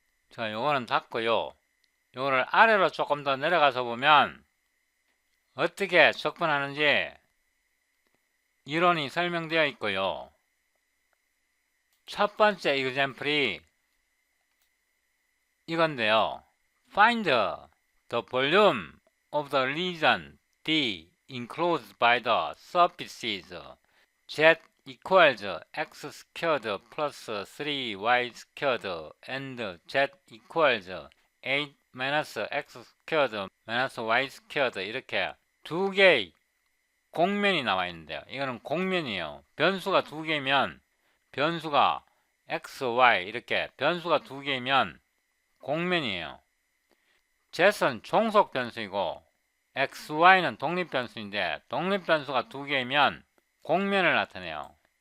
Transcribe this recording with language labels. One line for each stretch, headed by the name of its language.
Korean: 자, 요거는 닫고요. 요거를 아래로 조금 더 내려가서 보면 어떻게 적분하는지 이론이 설명되어 있고요. 첫 번째 example이 이건데요.
English: Find the volume of the region D enclosed by the surfaces Z equals x squared plus 3y squared and Z equals 8 minus x squared minus y squared
Korean: 이렇게 두 개의 공면이 나와 있는데요. 이거는 공면이에요. 변수가 두 개면 변수가 x, y 이렇게 변수가 두 개면 공면이에요. Z는 종속 변수이고 x, y는 독립 변수인데 독립 변수가 두 개면 공면을 나타내요.